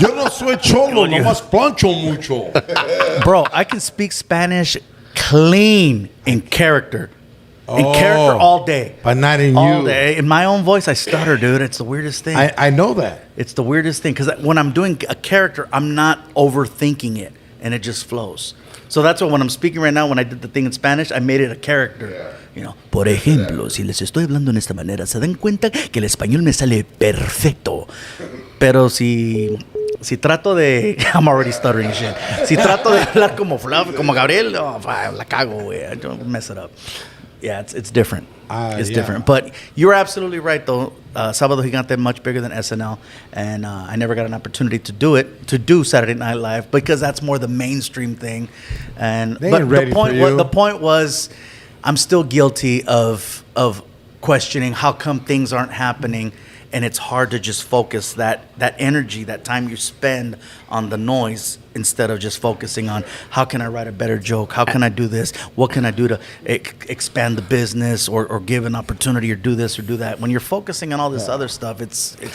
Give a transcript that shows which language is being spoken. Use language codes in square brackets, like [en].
[es] Yo no soy cholo, nomás plancho mucho. [en] Bro, I can speak Spanish clean in character. In character all day. But not in all you. Day. In my own voice, I stutter, dude. It's the weirdest thing. I know that. It's the weirdest thing. Because when I'm doing a character, I'm not overthinking it. And it just flows. So that's why when I'm speaking right now, when I did the thing in Spanish, I made it a character. [es] Por ejemplo, si les estoy hablando en esta manera, se dan cuenta que el español me sale perfecto. Pero si trato de... [en] I'm already stuttering shit. [es] Si trato de hablar como Gabriel, la cago, güey. [en] I don't mess it up. Yeah, it's different. It's different. But you're absolutely right, though. Sabado Gigante much bigger than SNL, and I never got an opportunity to do Saturday Night Live because that's more the mainstream thing. And the point was, I'm still guilty of questioning how come things aren't happening, and it's hard to just focus that energy, that time you spend on the noise instead of just focusing on how can I write a better joke, how can I do this, what can I do to expand the business or give an opportunity or do this or do that. When you're focusing on all this other stuff, it's